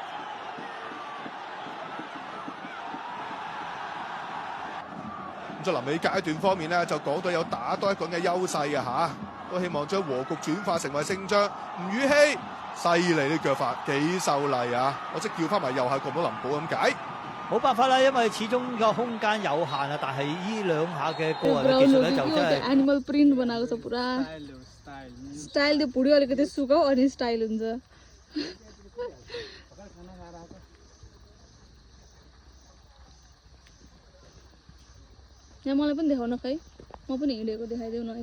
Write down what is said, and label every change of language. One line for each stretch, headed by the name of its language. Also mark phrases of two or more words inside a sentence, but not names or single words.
Cantonese: 咁在臨尾階段方面呢，就港隊有打多一個人嘅優勢啊嚇，都希望將和局轉化成為勝仗。吳宇希犀利啲腳法，幾秀麗啊！我即叫翻埋右下角到林寶咁解。冇辦法啦，因為始終個空間有限啊。但係呢兩下嘅個人嘅技術咧，就真係
Nepali: एनिमल प्रिन्ट बनाएको छ पुरा स्टाइल त्यो भुँडी अलिकति सुकाऊ अनि स्टाइल हुन्छ यहाँ मलाई पनि देखाउन खै म पनि हिँडेको देखाइदेऊ न